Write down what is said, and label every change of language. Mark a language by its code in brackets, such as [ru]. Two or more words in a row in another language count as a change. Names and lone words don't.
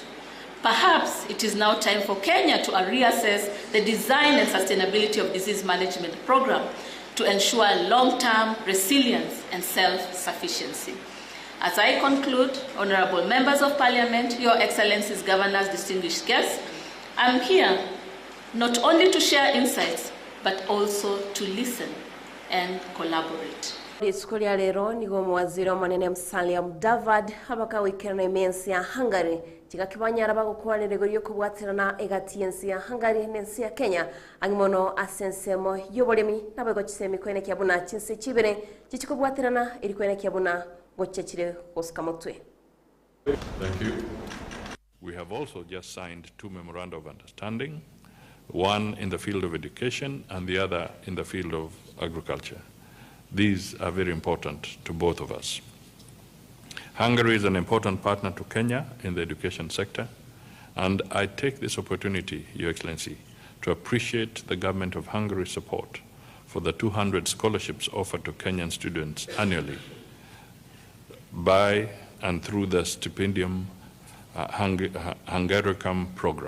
[en] Perhaps it is now time for Kenya to reassess the design and sustainability of disease management program to ensure long-term resilience and self-sufficiency. As I conclude, honorable members of parliament, your excellencies, governors, distinguished guests, I'm here not only to share insights, but also to listen and collaborate. [sw] Siku ya leo [guz] nigo mwaziri omunene Musalia Mudavadi abaka wikirana imensi ya Hungary kigakibanyara bagokwanire goriyo kubwatirana egati yensi ya Hungary nensi ya Kenya angimono asensemo yobolemi nabego kisemi kwene kyabuna chinse chibere kikubwatirana iri kwene kyabuna gochechire oskamotwe. [en] Thank you. We have also just signed 2 memoranda of understanding, one in the field of education and the other in the field of agriculture. These are very important to both of us. Hungary is an important partner to Kenya in the education sector, and I take this opportunity, Your Excellency, to appreciate the government of Hungary's support for the 200 scholarships offered to Kenyan students annually by and through the Stipendium Hungaricum program.